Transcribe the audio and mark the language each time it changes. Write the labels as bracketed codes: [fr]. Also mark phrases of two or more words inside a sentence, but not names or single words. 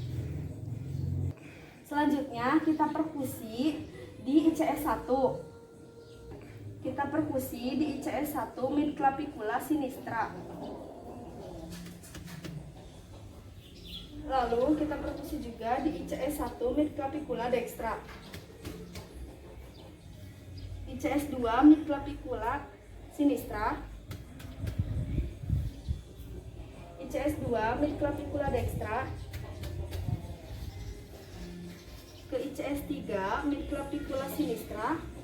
[id] Selanjutnya kita perkusi di ICS 1. Kita perkusi di ICS 1 [la] midclavicula sinistra. [id] Lalu kita perkusi juga di ICS 1 [la] midclavicula dextra. ICS 2 midclavicula sinistra. ICS 2 midclavicula dextra. Ke ICS 3 midclavicula sinistra.